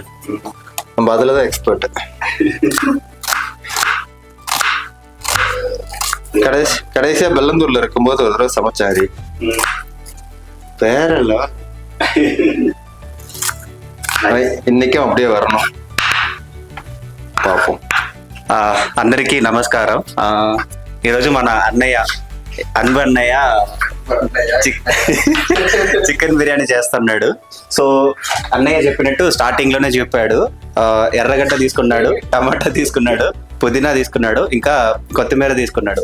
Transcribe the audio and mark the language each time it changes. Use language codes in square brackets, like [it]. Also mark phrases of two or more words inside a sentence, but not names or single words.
[ta] நம்ம அதுலதான் எக்ஸ்பர்ட். கடைசியா பெல்லந்தூர்ல இருக்கும்போது ஒரு தடவை சமைச்சாரி, வேற இல்ல. இன்னைக்கும் அப்படியே வரணும், [te] పాపం. అందరికీ నమస్కారం. ఈరోజు మన అన్నయ్య చికెన్ బిర్యానీ చేస్తున్నాడు. సో అన్నయ్య చెప్పినట్టు స్టార్టింగ్ లోనే చెప్పాడు, ఎర్రగడ్డ తీసుకున్నాడు, టమాటా తీసుకున్నాడు, పుదీనా తీసుకున్నాడు, ఇంకా కొత్తిమీర తీసుకున్నాడు.